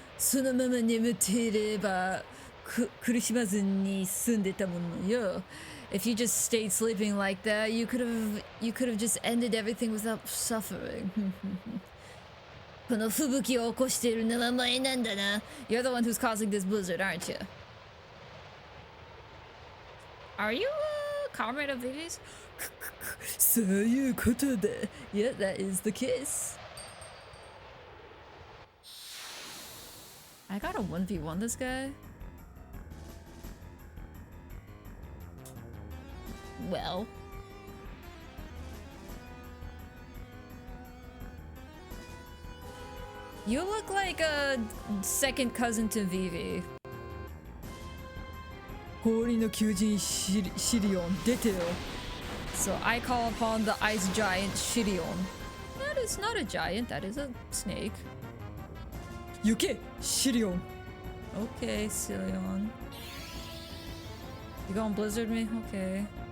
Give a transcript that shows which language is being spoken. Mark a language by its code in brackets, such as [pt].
[ja] そのまま眠っていれば苦しまずに済んでたものよ. [en] If you just stayed sleeping like that, you could have just ended everything without suffering. [ja] この吹雪を起こしているのはお前なんだな. [en] You're the one who's causing this blizzard, aren't you? Are you a comrade of Vivi's? [ja] そういうことだ. [en] Yeah, that is the case. I got a 1v1 this guy. Well. You look like a second cousin to Vivi. [ja] 氷の巨人シリオン出てよ. [en] So I call upon the ice giant Shirion. That is not a giant, that is a snake. Yuke, Shirion. Okay, Silion. You gonna blizzard me? Okay.